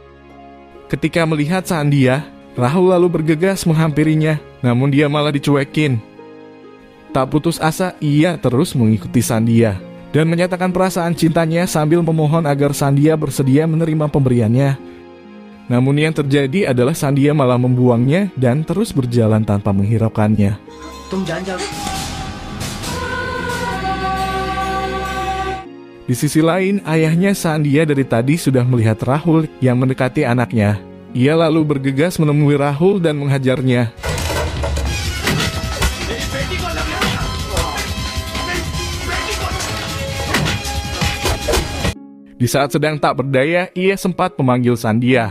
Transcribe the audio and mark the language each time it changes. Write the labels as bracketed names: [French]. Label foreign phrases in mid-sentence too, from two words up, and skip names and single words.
[Indonesian] Ketika melihat Sandhya, Rahul lalu bergegas menghampirinya, namun dia malah dicuekin. Tak putus asa, ia terus mengikuti Sandhya dan menyatakan perasaan cintanya sambil memohon agar Sandhya bersedia menerima pemberiannya. Namun yang terjadi adalah Sandhya malah membuangnya dan terus berjalan tanpa menghiraukannya. [Hindi] तुम जान जाओ। [Indonesian] Di sisi lain, ayahnya Sandhya dari tadi sudah melihat Rahul yang mendekati anaknya. Ia lalu bergegas menemui Rahul dan menghajarnya. Di saat sedang tak berdaya, ia sempat memanggil Sandhya.